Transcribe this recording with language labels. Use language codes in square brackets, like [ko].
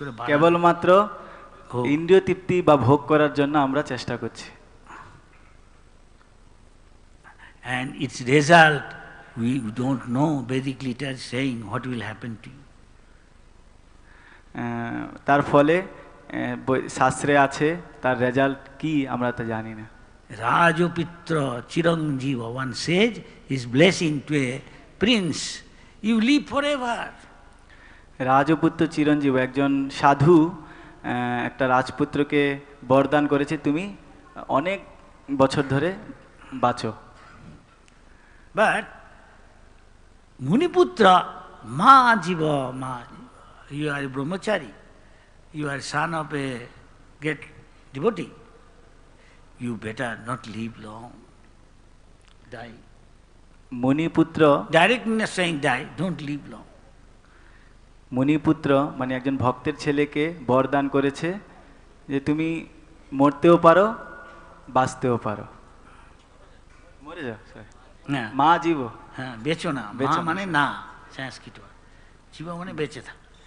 [bn] কেবলমাত্র ইন্দ্রিয় তৃপ্তি বা ভোগ করার জন্য আমরা চেষ্টা করছি। [en] And its result, we don't know. Vedic literature is saying what will happen to you. [bn] তার ফলে শাস্ত্রে আছে তার রেজাল্ট কি আমরা তো জানি না। [sa] Rajapitra Chiranjeeva, [en] one says, is blessing to a prince. You live forever. [bn] রাজপুত্র চিরঞ্জীব, একজন সাধু একটা রাজপুত্রকে বরদান করেছে তুমি অনেক বছর ধরে বাঁচো। [en] But Muniputra [sa] ma jiva ma jiva. [en] You are a brahmachari. You are son of a great devotee. You better not live long. Die. [bn] মুনিপুত্র, [en] Directly not saying die, don't live long. [bn] মুনিপুত্র মানে একজন ভক্তের ছেলেকে বরদান করেছে যে তুমি মরতেও পারো বাঁচতেও পারো। মরে যাও হ্যাঁ মা জীব, হ্যাঁ বেচো না, বেচো মা না। মানে না সংস্কৃত, জীব মানে বেঁচে থাক।